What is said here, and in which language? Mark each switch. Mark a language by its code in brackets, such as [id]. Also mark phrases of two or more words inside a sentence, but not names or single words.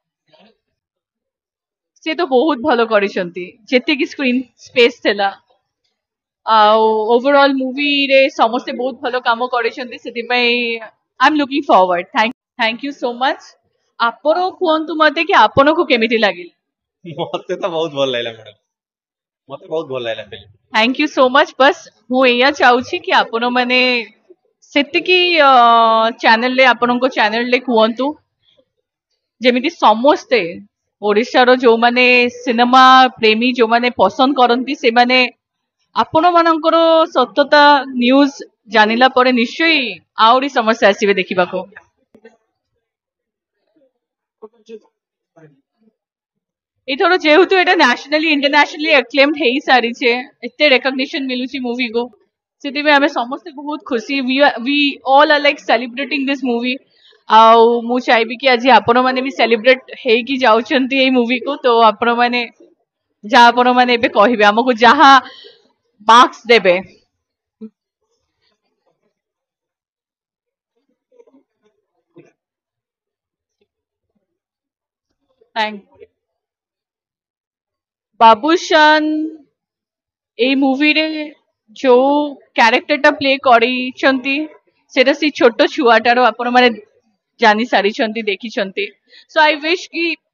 [or] ସେ ତ ବହୁତ ଭଲ କରିଛନ୍ତି ଯେତିକି [en] screen space [or] ଥିଲା ଆଉ [en] overall movieରେ [or] ସମସ୍ତେ ବହୁତ ଭଲ କାମ କରିଛନ୍ତି ସେଥିପାଇଁ [en] I am looking forward. Thank you so much. [or] ଆପଣ କୁହନ୍ତୁ ମତେ କି ଆପଣଙ୍କୁ କେମିତି ଲାଗିଲା। ମତେ ତ ବହୁତ ଭଲ ଲାଗିଲା ମ୍ୟାଡାମ। ମତେ ବହୁତ ଭଲ ଲାଗିଲା ଫିଲ୍ମ। [en] Thank you so much. [or] बस ମୁଁ ଏଇଆ ଚାହୁଁଛି କି ଆପଣ ମାନେ ସେତିକି ଚ୍ୟାନେଲରେ ଆପଣଙ୍କ ଚ୍ୟାନେଲରେ କୁହନ୍ତୁ ଯେମିତି ସମସ୍ତେ ଓଡିଶାର ଯୋଉମାନେ ସିନେମା ପ୍ରେମୀ ଯୋଉମାନେ ପସନ୍ଦ କରନ୍ତି ସେମାନେ ଆପଣ ମାନଙ୍କର ସତତା ନ୍ୟୁଜ ଜାଣିଲା ପରେ ନିଶ୍ଚୟ ଆହୁରି ସମସ୍ତେ ଆସିବେ ଦେଖିବାକୁ। ଏଥର ଯେହେତୁ ଏଟା [en] nationally internationally acclaimed [or] ହେଇ ସାରିଛେ ଏତେ ରେକଗ୍ନିସନ ମିଳୁଛି ମୁଭି को ସେଥିପାଇଁ ଆମେ ସମସ୍ତେ ବହୁତ ଖୁସି [en] we all are like celebrating this movie [or] ଆଉ ମୁଁ ଚାହିବି କି ଆଜି ଆପଣ ମାନେ ବି ସେଲିବ୍ରେଟ ହେଇକି ଯାଉଛନ୍ତି ଏଇ ମୁଭି को ତ ଆପଣ ମାନେ ଯାହା ଆପଣ ମାନେ ଏବେ କହିବେ ଆମକୁ ଯାହା ମାର୍କ୍ସ ଦେବେ। थैंक बाबूशान ଏଇ ମୁଭିରେ ଯୋଉ କ୍ୟାରେକ୍ଟରଟା ପ୍ଲେ କରିଛନ୍ତି ସେଟା ସେ ଛୋଟ ଛୁଆଟାର ଆପଣ ମାନେ ଜାଣି ସାରିଛନ୍ତି ଦେଖିଛନ୍ତି [en] so I wish [or] କି